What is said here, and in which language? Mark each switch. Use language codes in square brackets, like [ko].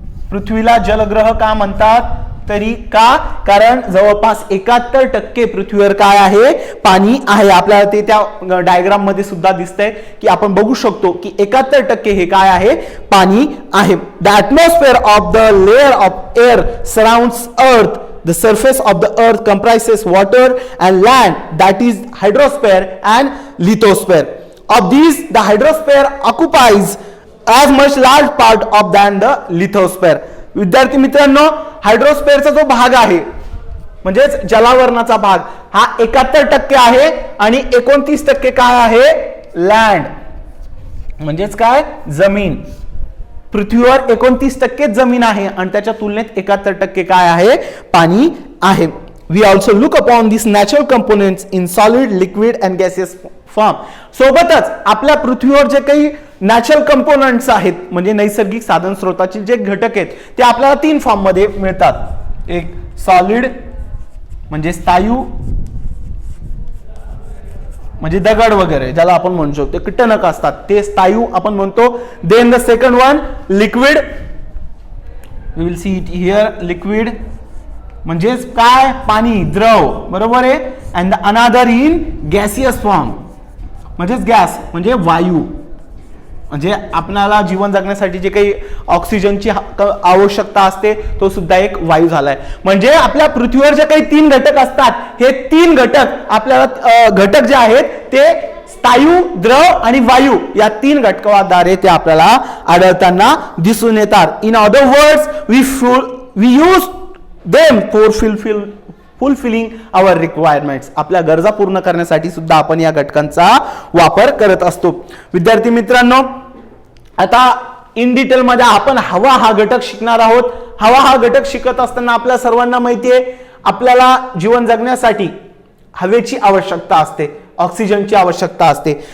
[mr] पृथ्वीला जलग्रह का म्हणतात तरी का? कारण जवळपास 71% पृथ्वीवर काय आहे, पाणी आहे. आपल्याला ते त्या डायग्राम मध्ये सुद्धा दिसतंय की आपण बघू शकतो की 71% हे काय आहे, पाणी आहे. [en] The atmosphere of the layer of air surrounds earth. The surface of the earth comprises water and land, that is hydrosphere and lithosphere. Of these, the hydrosphere occupies as much large part of than the lithosphere. [mr] विद्यार्थी मित्रांनो, हायड्रोस्फेअरचा जो भाग आहे म्हणजेच जलावरणाचा भाग हा 71% आहे आणि 29% काय आहे, लँड म्हणजेच काय, जमीन. पृथ्वीवर 29% जमीन आहे आणि त्याच्या तुलनेत 71% काय आहे, पाणी आहे. [en] We also look upon these natural components in solid, liquid and gaseous form. [mr] सोबतच आपल्या पृथ्वीवर जे काही नॅचरल कंपोनंट्स आहेत म्हणजे नैसर्गिक साधन स्रोताचे जे घटक आहेत ते आपल्याला 3 फॉर्म मध्ये मिळतात. एक सॉलिड म्हणजे स्थायू, म्हणजे दगड वगैरे ज्याला आपण म्हणू शकतो कीटक असतात ते स्थायू आपण म्हणतो. [en] Then the second one liquid, we will see it here. [mr] Liquid म्हणजे काय, पाणी, द्रव, बरोबर आहे. [en] and another in gaseous form [mr] म्हणजेच गॅस म्हणजे वायू, म्हणजे आपल्याला जीवन जगण्यासाठी जे काही ऑक्सिजनची आवश्यकता असते तो सुद्धा एक वायू झालाय. म्हणजे आपल्या पृथ्वीवर जे काही 3 घटक असतात हे 3 घटक आपल्याला घटक जे आहेत ते स्थायू, द्रव आणि वायू या 3 घटकाद्वारे ते आपल्याला आढळताना दिसून येतात. [en] In other words we use them for fulfilling our requirements. [mr] आपल्या गरजा पूर्ण करण्यासाठी सुद्धा आपण या घटकांचा वापर करत असतो. विद्यार्थी मित्रांनो, आता इन डिटेल मध्ये आपण हवा हा घटक शिकणार आहोत. हवा हा घटक शिकत असताना आपल्या सर्वांना माहिती आहे आपल्याला जीवन जगण्यासाठी हवेची आवश्यकता असते, ऑक्सिजनची आवश्यकता असते.